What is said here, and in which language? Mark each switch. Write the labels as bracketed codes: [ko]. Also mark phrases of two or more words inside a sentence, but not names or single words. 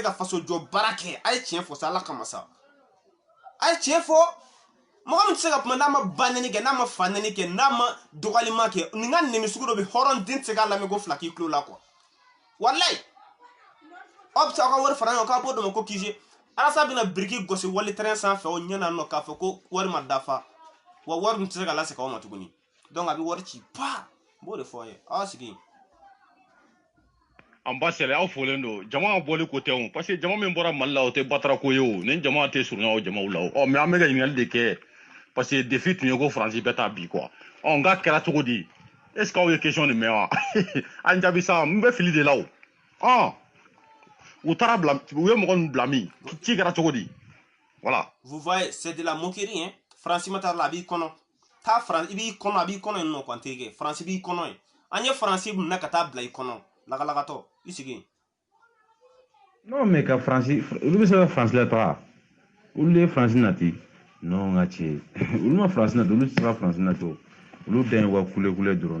[bm] ka faso jɔ baara kɛ a ye tiɲɛ fɔ sa ala kama sa a ye tiɲɛ fɔ mɔgɔ min tɛ se ka kuma n'a ma ba nɛni kɛ n'a ma fa nɛni kɛ n'a ma dɔgɔlima kɛ nin ka nɛni sugu dɔ bɛ hɔrɔn den tɛ se k'a lamɛn ko fila k'i tulo la quoi walayi aw bɛ se aw ka wari fara ɲɔgɔn kan k'a b'o dɔ ma ko kise arasa bɛna biriki gosi wali terrain sanfɛ o ɲɛna nɔ k'a fɔ ko wari ma dafa wa wari min tɛ se ka lasegin aw ma tuguni donc a bɛ wari ci pa n b'o de fɔ aw ye aw sigi. an ba sɛlɛ aw folen don jama bɔli ko tɛ o [fr] parce que [bm] jama min bɔra mali la o tɛ batara ko ye o ni jama tɛ surunya o jamaw la o mais an bɛ ka ɲininkali de kɛ parce que défi tun ye ko faransi bɛ taa bi quoi n k'a kɛra cogo di [fr] est ce que [bm] aw ye question nin mɛn wa an jaabi sa n bɛ fili de la o u taara bila u ye mɔgɔ min bila min ci kɛra cogo di voilà. [fr] Vous voyez c'est de la moquerie hein [bm] faransi ma taa la a b'i kɔnɔ taa faransi i b'i kɔnɔ a b'i kɔnɔ yen nɔ quoi n terikɛ faransi b'i kɔnɔ yen an ye faransi minɛ ka taa bila i kɔnɔ lagalakatɔ i sigi. [fr] non mais [bm] ka faransi olu bɛ se ka faransi la taga olu de ye faransi nati non n ka tiɲɛ olu ma faransi nati olu tɛ se ka faransi nati o olu dan ye ka kule dɔrɔn.